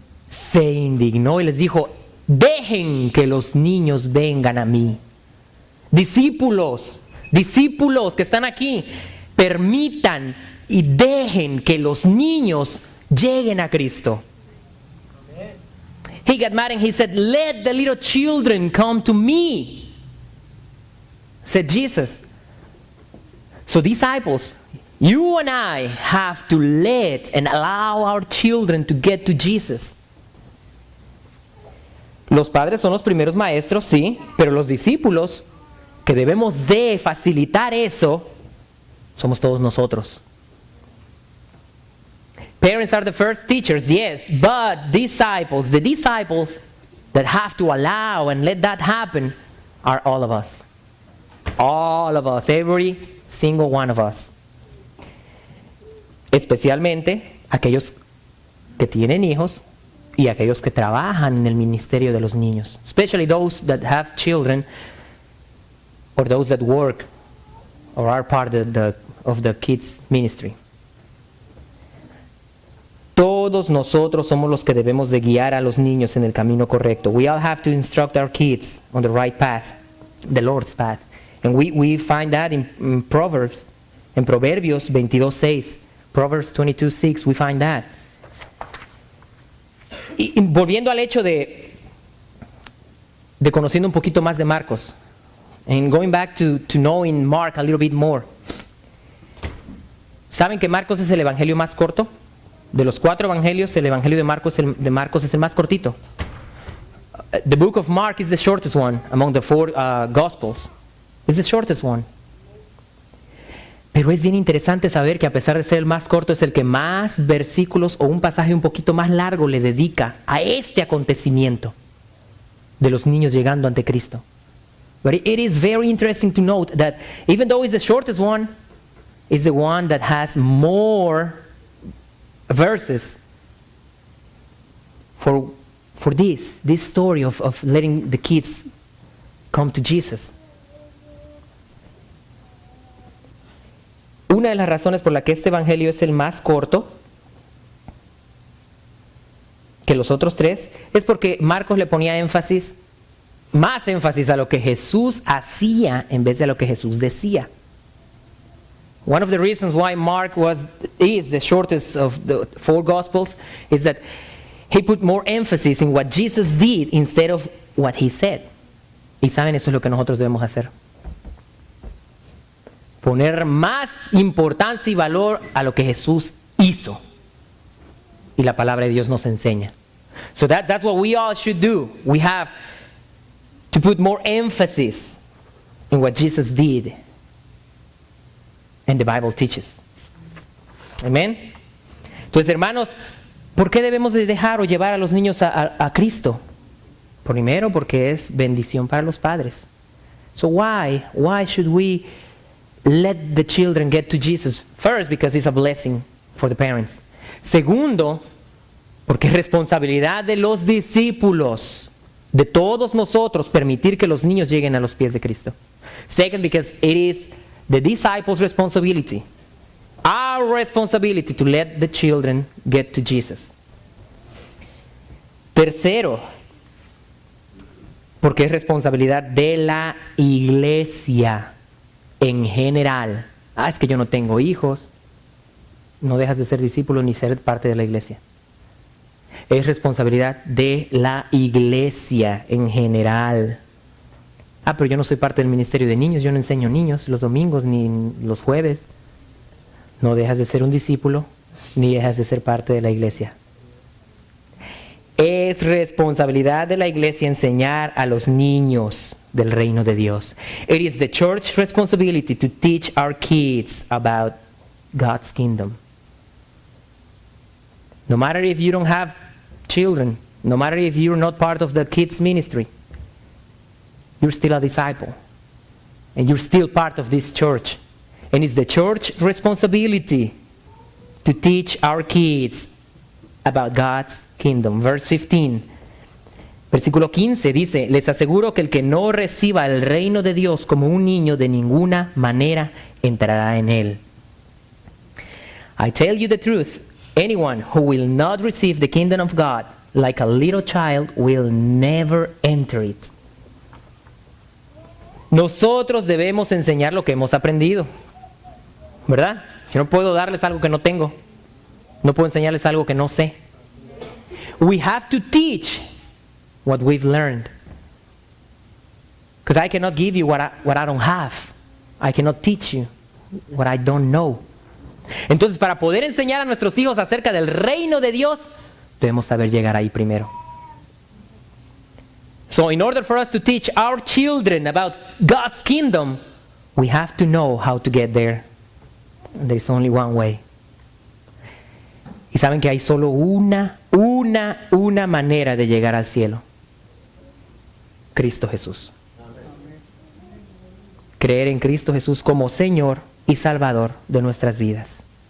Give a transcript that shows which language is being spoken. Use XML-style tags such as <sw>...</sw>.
<es>Se indignó y les dijo, dejen que los niños vengan a mí. Discípulos que están aquí, permitan y dejen que los niños lleguen a Cristo.</es> <en>He got mad and he said, let the little children come to me, said Jesus. So disciples, you and I have to let and allow our children to get to Jesus.</en> <es>Los padres son los primeros maestros, sí, pero los discípulos que debemos de facilitar eso, somos todos nosotros.</es> <en>Parents are the first teachers, yes, but the disciples that have to allow and let that happen are all of us. All of us, every single one of us.</en> <es>Especialmente aquellos que tienen hijos y aquellos que trabajan en el ministerio de los niños.</es> <en>Especially those that have children or those that work or are part of the kids ministry.</en> <es>Todos nosotros somos los que debemos de guiar a los niños en el camino correcto.</es> <en>We all have to instruct our kids on the right path, the Lord's path. And we find that in Proverbs,</en> <es>en Proverbios 22:6,</es> <en>Proverbs 22:6, we find that.</en> <es>Y volviendo al hecho de conociendo un poquito más de Marcos,</es> <en>and going back to knowing Mark a little bit more.</en> <es>¿Saben que Marcos es el evangelio más corto? De los 4 evangelios, el evangelio de Marcos es el más cortito.</es> <en>The book of Mark is the shortest one among the 4 Gospels. It's the shortest one.</en> <es>Pero es bien interesante saber que a pesar de ser el más corto, es el que más versículos o un pasaje un poquito más largo le dedica a este acontecimiento de los niños llegando ante Cristo.</es> <en>But it is very interesting to note that even though it's the shortest one, it's the one that has more verses for this story of letting the kids come to Jesus.</en> <es>Una de las razones por la que este evangelio es el más corto que los otros 3 es porque Marcos le ponía más énfasis a lo que Jesús hacía en vez de a lo que Jesús decía.</es> <en>One of the reasons why Mark is the shortest of the 4 Gospels is that he put more emphasis in what Jesus did instead of what he said.</en> <es>Y saben, eso es lo que nosotros debemos hacer. Poner más importancia y valor a lo que Jesús hizo. Y la palabra de Dios nos enseña.</es> <en>So that's what we all should do. We have to put more emphasis in what Jesus did and the Bible teaches.</en> <es>Amén. Entonces, hermanos, ¿por qué debemos de dejar o llevar a los niños a Cristo? Primero, porque es bendición para los padres.</es> <en>So why should we let the children get to Jesus? First, because it's a blessing for the parents.</en> <es>Segundo, porque es responsabilidad de los discípulos, de todos nosotros, permitir que los niños lleguen a los pies de Cristo.</es> <en>Second, because it is the disciples' responsibility, our responsibility to let the children get to Jesus.</en> <es>Tercero, porque es responsabilidad de la iglesia en general. Es que yo no tengo hijos. No dejas de ser discípulo ni ser parte de la iglesia. Es responsabilidad de la iglesia en general. Pero yo no soy parte del ministerio de niños, yo no enseño niños los domingos ni los jueves. No dejas de ser un discípulo ni dejas de ser parte de la iglesia. Es responsabilidad de la iglesia enseñar a los niños del reino de Dios.</es> <en>It is the church's responsibility to teach our kids about God's kingdom. No matter if you don't have children, no matter if you're not part of the kids ministry, you're still a disciple. And you're still part of this church. And it's the church's responsibility to teach our kids about God's kingdom. Verse 15.</en> <es>Versículo 15 dice, les aseguro que el que no reciba el reino de Dios como un niño de ninguna manera entrará en él.</es> <en>I tell you the truth, anyone who will not receive the kingdom of God like a little child will never enter it.</en> <es>Nosotros debemos enseñar lo que hemos aprendido, ¿verdad? Yo no puedo darles algo que no tengo. No puedo enseñarles algo que no sé.</es> <en>We have to teach what we've learned. Because I cannot give you what I don't have. I cannot teach you what I don't know.</en> <es>Entonces, para poder enseñar a nuestros hijos acerca del reino de Dios, debemos saber llegar ahí primero.</es> <en>So in order for us to teach our children about God's kingdom, we have to know how to get there. There's only one way.</en> <es>Y saben que hay solo una manera de llegar al cielo. Cristo Jesús. Creer en Cristo Jesús como Señor y Salvador de nuestras vidas.</es>